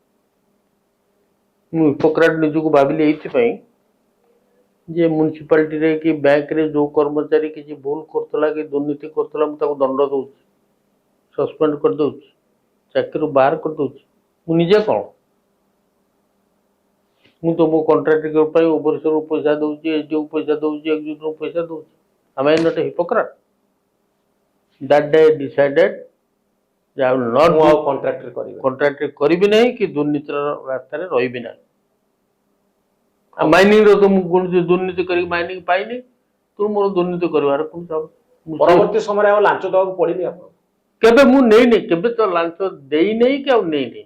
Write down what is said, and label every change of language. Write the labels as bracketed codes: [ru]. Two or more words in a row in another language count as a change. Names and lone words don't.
[or] ମୁଁ ହିପୋକ୍ରାଟ ନିଜକୁ ଭାବିଲି ଏଇଥିପାଇଁ ଯେ ମ୍ୟୁନିସିପାଲିଟିରେ କି ବ୍ୟାଙ୍କରେ ଯେଉଁ କର୍ମଚାରୀ କିଛି ଭୁଲ କରୁଥିଲା କି ଦୁର୍ନୀତି କରୁଥିଲା ମୁଁ ତାକୁ ଦଣ୍ଡ ଦେଉଛି, ସସ୍ପେଣ୍ଡ କରିଦେଉଛି, ଚାକିରିରୁ ବାହାର କରିଦେଉଛି। ମୁଁ ନିଜେ କ'ଣ, ମୁଁ ତ ମୋ କଣ୍ଟ୍ରାକ୍ଟର ପାଇଁ ଓଭରସିଅରକୁ ପଇସା ଦେଉଛି, ଏସଡିଓକୁ ପଇସା ଦେଉଛି, ଏକ୍ଜିକ୍ୟୁଟିଭକୁ ପଇସା ଦେଉଛି। [en] Am I not a hypocrite? That day I decided that I will not [or] ମୁଁ ଆଉ do କଣ୍ଟ୍ରାକ୍ଟରେ କରିବି ନାହିଁ କି ଦୁର୍ନୀତିର ରାସ୍ତାରେ ରହିବି ନାହିଁ। ମାଇନିଂର ତ ମୁଁ କୌଣସି ଦୁର୍ନୀତି କରିକି ମାଇନିଂ ପାଇନି, ତେଣୁ ମୋର ଦୁର୍ନୀତି କରିବାର କୌଣସି ପରବର୍ତ୍ତୀ ସମୟରେ ଆଉ ଲାଞ୍ଚ ଦେବାକୁ ପଡିନି ଆପଣ? କେବେ ମୁଁ ନେଇନି, କେବେ ତ ଲାଞ୍ଚ ଦେଇନେଇ କି ଆଉ ନେଇନି।